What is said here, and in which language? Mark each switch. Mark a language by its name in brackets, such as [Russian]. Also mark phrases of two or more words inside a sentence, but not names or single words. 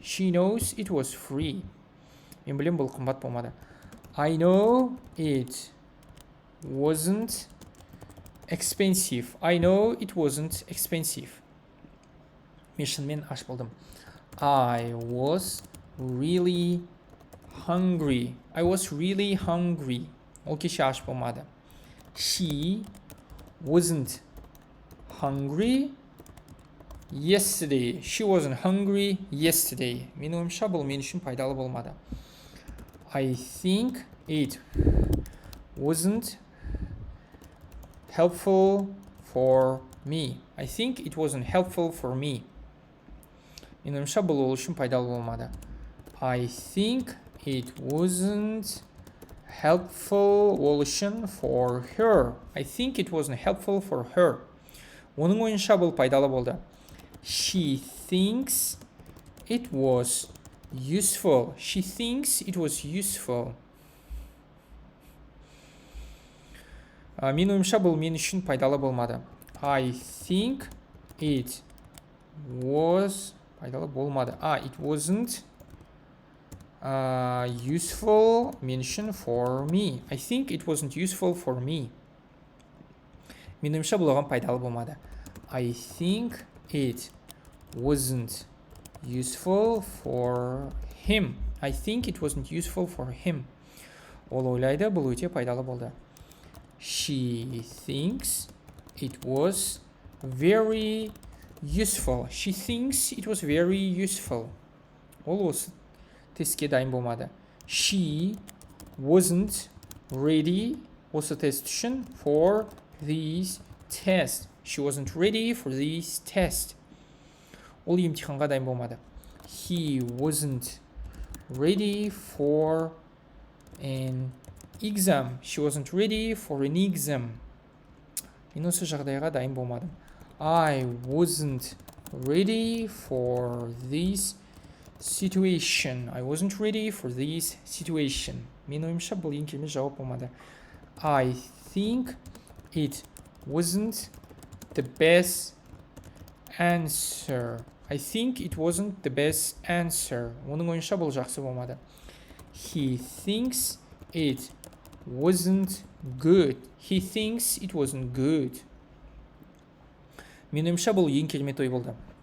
[English] She knows it was free. [Kazakh] Мен білем, бұл қымбат болмады. [English] I know it wasn't expensive. I know it wasn't expensive. [Kazakh] Мен шынымен аш болдым. [English] I was really hungry. I was really hungry. [Kazakh] Ол кеше аш болмады. [English] She wasn't hungry yesterday. She wasn't hungry yesterday. [Kazakh] Мен ойымша бұл мен үшін пайдалы болмады. [English] I think it wasn't helpful for me. I think it wasn't helpful for me. [Kazakh] Мен ойымша бұл ол үшін пайдалы болмады. [English] I think it wasn't helpful [Kazakh] ол үшін [English] for her. I think it wasn't helpful for her. [Kazakh] Оның ойынша бұл пайдалы болды. [English] She thinks it was useful. She thinks it was useful. [Kazakh] Мен ойымша бұл мен үшін пайдалы болмады. [English] I think it was [Kazakh] пайдалы болмады. [English] It wasn't useful [Kazakh] мен үшін [English] for me. I think it wasn't useful for me. [Kazakh] Мен ойымша бұл оған пайдалы болмады. [English] I think it wasn't useful for him. I think it wasn't useful for him. [Kazakh] Ол ойлайды, бұл өте пайдалы болды. [English] She thinks it was very useful. She thinks it was very useful. [Kazakh] Ол осы тестке дайын болмады. [English] She wasn't ready [Kazakh] осы тест үшін [English] for this test. She wasn't ready for this test. [Kazakh] Ол емтиханға дайын болмады. [English] He wasn't ready for an exam. She wasn't ready for an exam. [Kazakh] Мен осы жағдайға дайын болмадым. [English] I wasn't ready for this situation. I wasn't ready for this situation. [Kazakh] Мен ойымша бұл ең келме жауап болмады. [English] I think it wasn't the best answer. I think it wasn't the best answer. [Kazakh] Оның ойынша бұл жақсы болмады. [English] He thinks it wasn't good. He thinks it wasn't good. [Kazakh] Мен ойымша бұл ең керемет ой болды.